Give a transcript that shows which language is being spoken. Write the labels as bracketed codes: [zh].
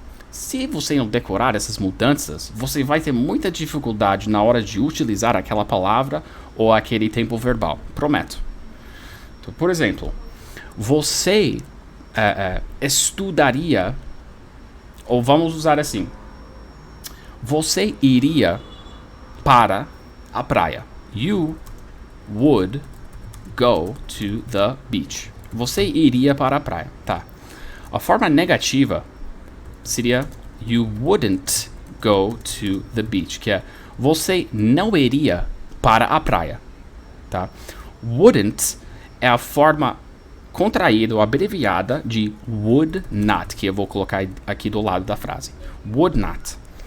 [pt] Se você não decorar essas mudanças, você vai ter muita dificuldade na hora de utilizar aquela palavra ou aquele tempo verbal. Prometo. Então, por exemplo, você estudaria, ou vamos usar assim, você iria para a praia. [en] You would go to the beach. [pt] Você iria para a praia, tá? A forma negativa seria [en] you wouldn't go to the beach, [pt] que é você não iria para a praia, tá? Wouldn't é a forma contraída ou abreviada de would not, que eu vou colocar aqui do lado da frase. Would not.